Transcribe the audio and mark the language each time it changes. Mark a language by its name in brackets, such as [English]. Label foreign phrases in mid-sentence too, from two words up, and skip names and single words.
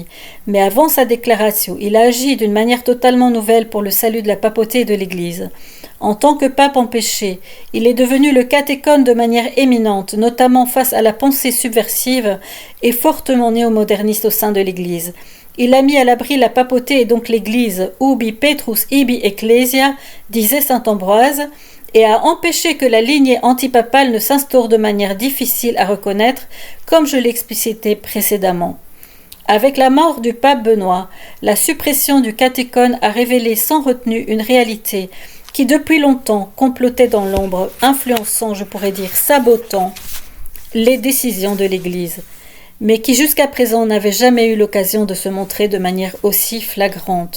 [French] Mais avant sa déclaration, il a agi d'une manière totalement nouvelle pour le salut de la papauté et de l'Église. En tant que pape empêché, il est devenu le catéchone de manière éminente, notamment face à la pensée subversive et fortement néo-moderniste au sein de l'Église. Il a mis à l'abri la papauté et donc l'Église, [Latin] ubi Petrus ibi ecclesia, [French] disait saint Ambroise, et a empêché que la lignée antipapale ne s'instaure de manière difficile à reconnaître, comme je l'explicitais précédemment. Avec la mort du pape Benoît, la suppression du catéchone a révélé sans retenue une réalité qui depuis longtemps complotait dans l'ombre, influençant, je pourrais dire sabotant, les décisions de l'Église, mais qui jusqu'à présent n'avait jamais eu l'occasion de se montrer de manière aussi flagrante.